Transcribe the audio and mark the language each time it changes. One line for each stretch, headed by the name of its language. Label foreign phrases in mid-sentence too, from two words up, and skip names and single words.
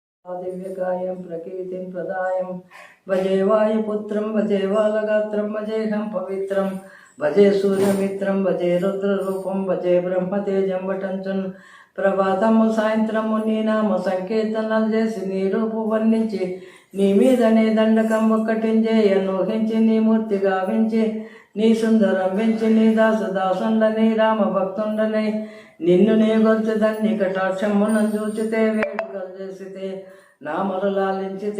Sanskrit: दिव्यकायं प्रकीर्तिं प्रदायं भजे वायुपुत्रं भजे बालगात्रं भजेऽहं पवित्रं भजे सूर्यमित्रं भजे रुद्ररूपं भजे ब्रह्मतेजं वटञ्चन्
Telugu: ప్రభాతము సాయంత్రము నీ నామ సంకీర్తనలు చేసి నీ రూపు వర్ణించి నీ మీదనే దండకం ఒక్కటించేయను ఊహించి నీ మూర్తి గావించి నీ సుందరం పెంచి నీ దాసుండని రామ భక్తుండని నిన్ను నే గొల్చెదన్ని కటాక్షమును చూచితే వేడుకలు చేసితే నా మరులాలించితే